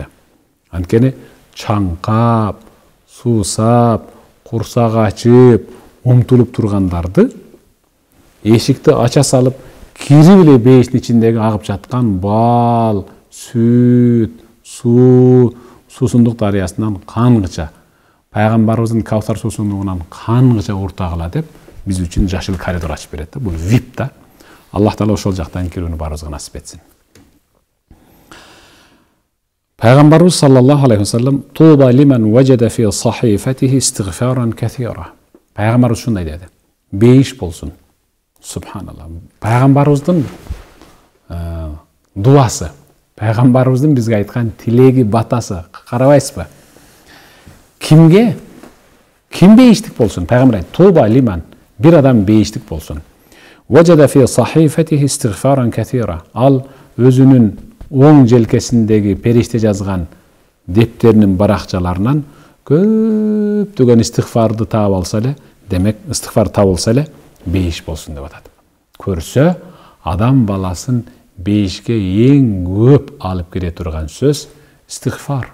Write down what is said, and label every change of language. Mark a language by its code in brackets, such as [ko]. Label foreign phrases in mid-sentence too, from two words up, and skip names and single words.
[ky] Анткени чаңкап, суусап, курсак ачып, умтулуп тургандарды эшикти ача салып кирип эле бейиштин ичиндеги агып жаткан бал, сүт, суу, суусундук дарыясынан кангыча, пайгамбарыбыздын Кавсар суусундугунан кангыча уртагыла деп биз үчүн жашыл коридор ачып берет да. Бул VIP да. Аллах Таала ошол жактан кирүүнү баарыбызга насип этсин. [ar] Пайгамбарыбыз صلى الله عليه وسلم طوبى لمن وجد في صحيفته استغفارا كثيرا. [ky] Пайгамбарыбыз ушундай деди. Бейиш болсун. Субханаллах. Пайгамбарыбыздын дуасы, пайгамбарыбыздын бизге айткан тилеги, батасы, карабайсызбы? Ким бейиштик болсун? Пайгамбар айтты, [ar] طوبى لمن, [ky] бир адам бейиштик болсун. [ar] وجد في صحيفته استغفارا كثيرا. [ky] Ал өзүнүн оң желкесиндеги периште жазган дептеринин баракчаларынан көптөгөн истигфарды таап алса эле, демек истигфар табылса эле бейиш болсун деп атат. Көрсө, адам баласын бейишке эң көп алып келе турган сөз истигфар.